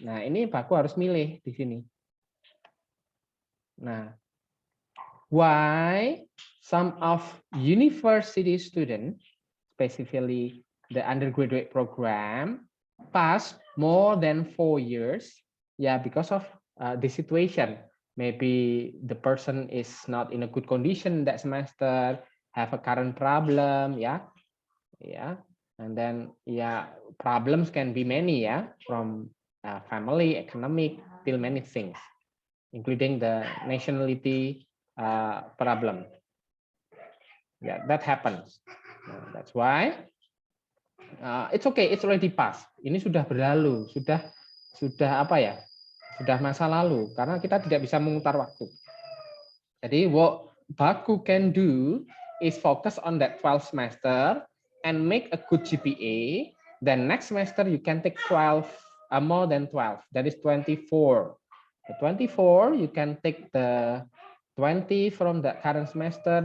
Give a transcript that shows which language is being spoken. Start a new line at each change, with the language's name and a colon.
Indonesian: Nah, ini Baku harus milih di sini.
English: Nah, why some of university students, specifically the undergraduate program, pass more than 4 years? Yeah, because of the situation. Maybe the person is not in a good condition that semester, have a current problem, yeah, and then problems can be many, from family, economic, till many things, including the nationality problem. Yeah, that happens. That's why it's okay, it's already past.
Indonesian: Ini sudah berlalu, sudah apa ya? Sudah masa lalu karena kita tidak bisa memutar waktu. Jadi
English: what Baku can do is focus on that 12 semester and make a good GPA. Then next semester you can take 12, more than 12. That is 24. The 24 you can take the 20 from the current semester.